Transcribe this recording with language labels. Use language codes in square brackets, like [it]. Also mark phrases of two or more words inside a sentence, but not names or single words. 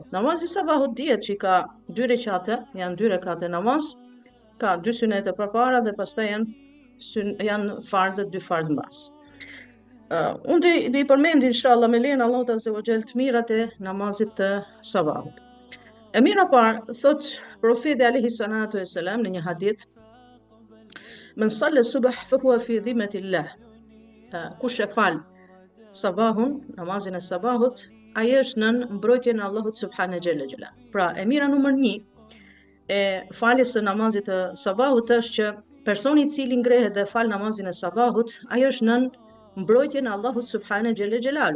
[sq] Namazi i sabahut dihet që ka 2 rekate, janë 2 rekate namaz, ka 2 sunete përpara dhe pastaj janë farze, 2 farz mbas. Unë do i përmend inshallah me lejen Allahut [ar] عز وجل [sq] të mirat e namazit të sabahut. E mira parë thot profeti [ar] عليه الصلاة والسلام [sq] në një hadith: [ar] "من صلى الصبح فهو في ذمة الله." [sq] Kush e fal sabahun, namazin e sabahut, ai është nën mbrojtjen e Allahut [ar] سبحانه جل جلاله. [sq] Pra, e mira numër 1 e faljes së namazit të sabahut është që personi i cili ngrehet dhe fal namazin e sabahut, ai është nën mbrojtjen e Allahut [ar] سبحانه جل جلاله.